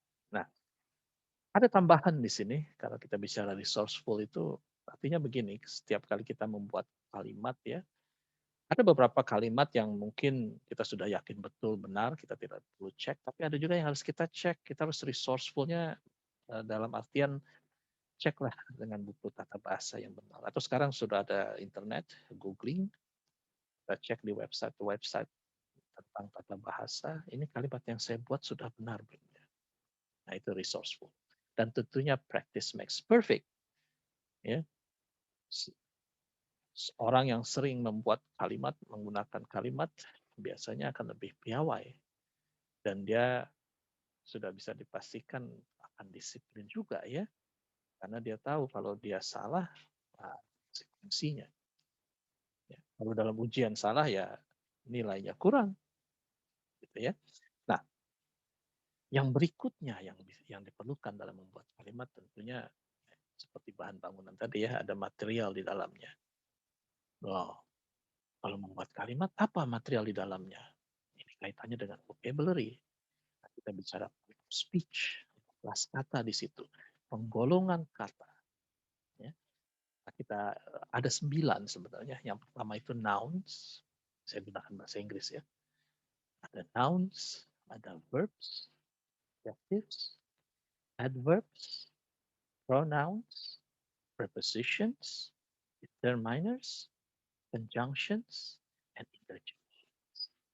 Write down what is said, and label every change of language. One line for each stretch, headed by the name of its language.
Indonesian: Nah, ada tambahan di sini kalau kita bicara resourceful itu artinya begini, setiap kali kita membuat kalimat ya, ada beberapa kalimat yang mungkin kita sudah yakin betul benar, kita tidak perlu cek, tapi ada juga yang harus kita cek, kita harus resourceful-nya dalam artian ceklah dengan buku tata bahasa yang benar. Atau sekarang sudah ada internet, googling, kita cek di website-website tentang tata bahasa, ini kalimat yang saya buat sudah benar belum ya? Nah, itu resourceful. Dan tentunya
English: practice makes perfect.
Indonesian: Ya. Orang yang sering membuat kalimat, menggunakan kalimat, biasanya akan lebih piawai. Dan dia sudah bisa dipastikan akan disiplin juga ya. Karena dia tahu kalau dia salah, nah, konsekuensinya. Ya. Kalau dalam ujian salah ya nilainya kurang. Gitu ya. Nah, yang berikutnya yang diperlukan dalam membuat kalimat tentunya seperti bahan bangunan tadi ya, ada material di dalamnya. Wow. Kalau membuat kalimat, apa material di dalamnya? Ini kaitannya dengan vocabulary. Kita bicara speech, kelas kata di situ, penggolongan kata. Ya. Kita ada 9 sebenarnya. Yang pertama itu nouns, saya gunakan bahasa Inggris ya.
English: Ada nouns, ada verbs, adjectives, adverbs, pronouns, prepositions, determiners, conjunctions, and interjections.